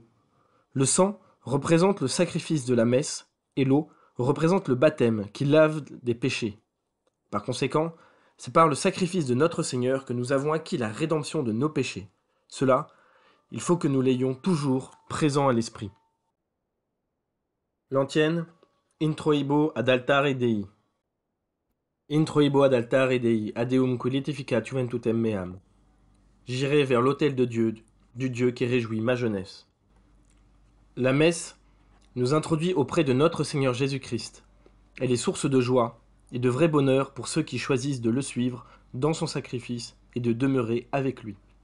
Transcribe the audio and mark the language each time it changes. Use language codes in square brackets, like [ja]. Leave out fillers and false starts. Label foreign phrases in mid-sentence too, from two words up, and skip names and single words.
[fr] Le sang représente le sacrifice de la messe, et l'eau représente le baptême qui lave des péchés. Par conséquent, c'est par le sacrifice de notre Seigneur que nous avons acquis la rédemption de nos péchés. Cela, il faut que nous l'ayons toujours présent à l'esprit. [la] L'antienne, introibo ad altare Dei. Introibo ad altare Dei, ad eum quilitificat juventutem meam. [fr] J'irai vers l'autel de Dieu, du Dieu qui réjouit ma jeunesse. La messe nous introduit auprès de notre Seigneur Jésus-Christ. Elle est source de joie et de vrai bonheur pour ceux qui choisissent de le suivre dans son sacrifice et de demeurer avec lui.